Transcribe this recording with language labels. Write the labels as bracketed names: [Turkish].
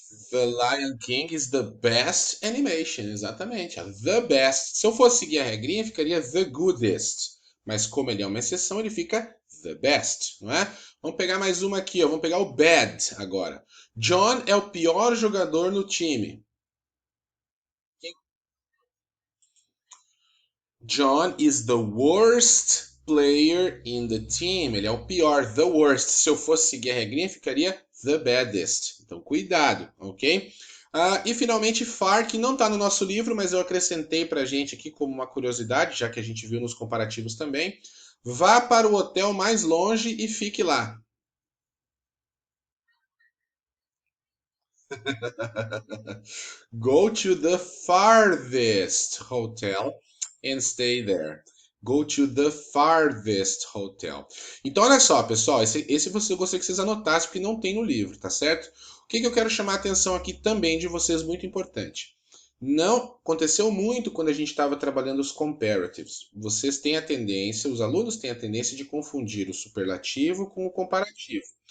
[English] The Lion King is the best animation, [Portuguese] exatamente. [English] The best. [Portuguese] Se eu fosse seguir a regrinha, ficaria the goodest. Mas como ele é uma exceção, ele fica the best, não é? Vamos pegar mais uma aqui, ó. Vamos pegar o bad agora. John é o pior jogador no time. [English] John is the worst player in the team. [Portuguese] Ele é o pior, the worst. Se eu fosse seguir a regrinha, ficaria the baddest. Então, cuidado, ok? E finalmente, far, que não está no nosso livro, mas eu acrescentei para a gente aqui como uma curiosidade, já que a gente viu nos comparativos também. Vá para o hotel mais longe e fique lá. [English] Go to the farthest hotel and stay there. Go to the farthest hotel. [Portuguese] Então, olha só, pessoal, esse você eu gostaria que vocês anotassem, porque não tem no livro, tá certo? O que eu quero chamar a atenção aqui também de vocês, muito importante. Não aconteceu muito quando a gente estava trabalhando os comparatives. Vocês têm a tendência, os alunos têm a tendência de confundir o superlativo com o comparativo.